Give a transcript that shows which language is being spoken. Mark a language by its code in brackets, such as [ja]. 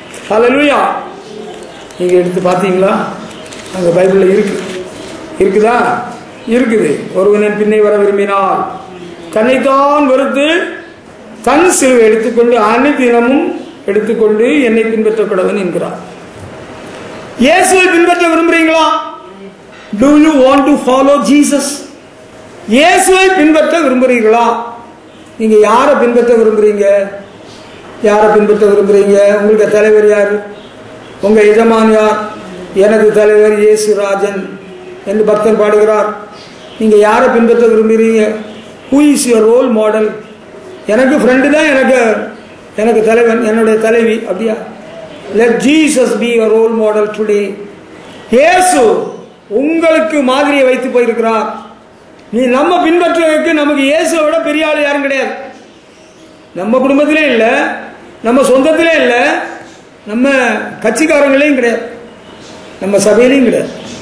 [ta] ஹல்லேலூயா. நீங்க எடுத்து பார்த்தீங்களா? அங்க பைபிள்ல இருக்குதா? இருக்குது. ஒருவன் பின்னே வர விரும்பினால் தன்னைத்தான் வெறுத்து தன் சிலுவை எடுத்துக்கொண்டு அனுதினமும் எடுத்துக்கொண்டு என்னை பின்பற்ற கடவன் என்கிறார். இயேசுவை பின்பற்ற விரும்புறீங்களா? [en] Do you want to follow Jesus? [ta] இயேசுவை பின்பற்ற விரும்புறீங்களா? நீங்க யாரை பின்பற்ற விரும்புறீங்க? யாரை பின்பற்ற விரும்புறீங்க? உங்களுக்கு தலைவர் யாரு? உங்க எஜமான் யார்? எனது தலைவர் இயேசு ராஜன் என்று பக்தன் பாடுகிறார். நீங்க யாரை பின்பற்ற விரும்புறீங்க? [en] Who is your role model? [ta] எனக்கு ஃப்ரெண்டு தான் எனக்கு தலைவன், என்னுடைய தலைவி. அப்படியா? [en] Let Jesus be your role model today. [ta] இயேசு உங்களுக்கு மாதிரியை வைத்து போயிருக்கிறார். நீ நம்ம பின்பற்றுவதற்கு நமக்கு இயேசுவை விட பெரிய ஆள் யாரும் கிடையாது. நம்ம குடும்பத்திலே இல்லை, நம்ம சொந்தத்திலே இல்லை, நம்ம கட்சிக்காரங்களையும் கிடையாது, நம்ம சபையிலையும் கிடையாது.